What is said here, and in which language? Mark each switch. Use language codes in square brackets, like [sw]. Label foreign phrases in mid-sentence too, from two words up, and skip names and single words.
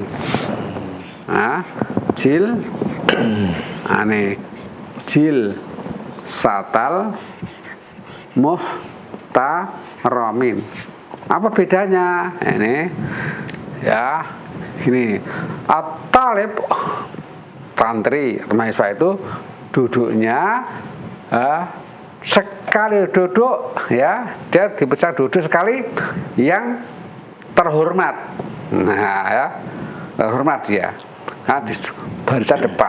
[ar] Nah, جلسة المحترمين. [id] Apa bedanya? Ini ya, ini at-talib santri mahasiswa itu duduknya sekali duduk ya, dia dipecah duduk sekali, yang terhormat. Nah, ya, terhormat dia. Nah, di barisan depan.